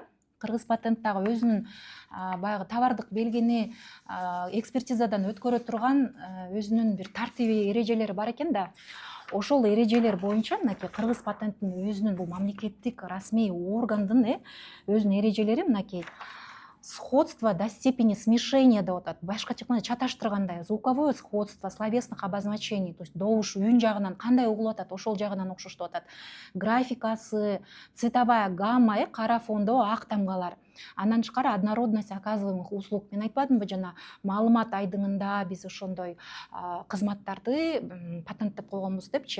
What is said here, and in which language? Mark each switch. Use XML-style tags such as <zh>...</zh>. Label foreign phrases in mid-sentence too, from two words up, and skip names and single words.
<ky>Кыргыз патент дагы өзүнүн баягы товардык белгини экспертизадан өткөрө турган өзүнүн бир тартиби, эрежелери бар экен да. Ошол эрежелер боюнча мынакей Кыргыз патенттин өзүнүн бул мамлекеттик расмий органдын өзүнүн эрежелери мынакей</ky> <ru>сходство до степени смешения</ru> <ky>деп атат. Башкача айтканда чаташтыргандай,</ky> <ru>звуковое сходство, словесных обозначений, то есть</ru> <ky>добуш үн жагынан кандай угулуп атат, ошол жагынан окшоштуп атат. Графикасы,</ky> <ru>цветовая гамма,</ru> <ky>кара фондо ак тамгалар. Андан тышкары</ky> <ru>однородность оказываемых услуг.</ru> <ky>Мен айтпадымбы жана, маалымат айдыңында биз ошондой кызматтарды патенттеп койгонбуз депчи.</ky>